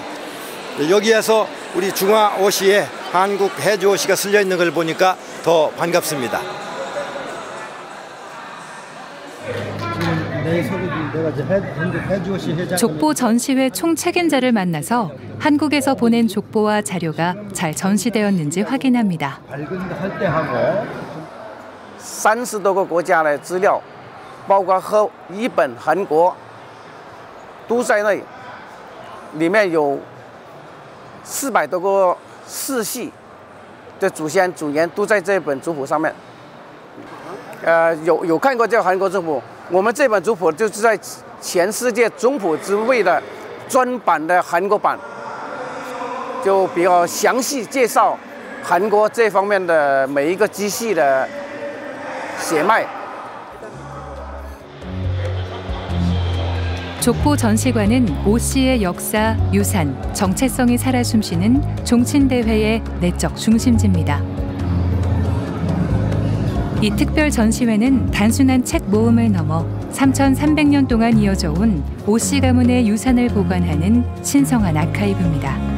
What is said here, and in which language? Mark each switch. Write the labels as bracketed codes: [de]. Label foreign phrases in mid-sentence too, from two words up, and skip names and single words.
[ko] 여기에서 우리 중화오씨에 한국 해주오씨가 쓸려 있는 걸 보니까 더 반갑습니다. 족보 전시회 총책임자를 만나서 한국에서 보낸 족보와 자료가 잘 전시되었는지 확인합니다. [zh] 30 多个国家的资料，包括和日本、韩国都在内，里面有400多个世系的祖先祖源都在这本族谱上面。有看过这韩国族谱？我们这本族谱就是在全世界族谱之位的专版的韩国版，就比较详细介绍韩国这方面的每一个支系的血脉。 [ko] 족보 전시관은 오씨의 역사, 유산, 정체성이 살아 숨쉬는 종친대회의 내적 중심지입니다. 이 특별 전시회는 단순한 책 모음을 넘어 3,300년 동안 이어져 온 오씨 가문의 유산을 보관하는 신성한 아카이브입니다.